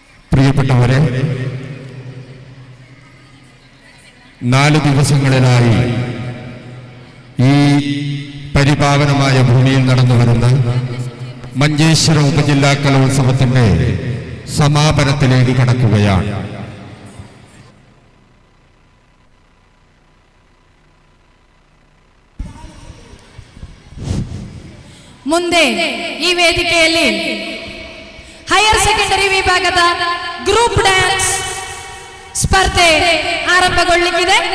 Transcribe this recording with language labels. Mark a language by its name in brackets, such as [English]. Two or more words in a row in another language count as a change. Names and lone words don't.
[Malayalam] പ്രിയപ്പെട്ടവരെ, 4 ദിവസങ്ങളിലായി ഈ പരിപാവനമായ ഭൂമിയിൽ നടന്നു വരുന്ന മഞ്ചേശ്വരം ഉപജില്ലാ കലോത്സവത്തിന്റെ സമാപനത്തിലേക്ക് കടക്കുകയാണ്. [Kannada] ಮುಂದೆ ಈ ವೇದಿಕೆಯಲ್ಲಿ [English] higher secondary [Kannada] ವಿಭಾಗದ [English] group dance [Kannada] ಸ್ಪರ್ಧೆ ಆರಂಭಗೊಳ್ಳಲಿಕ್ಕಿದೆ.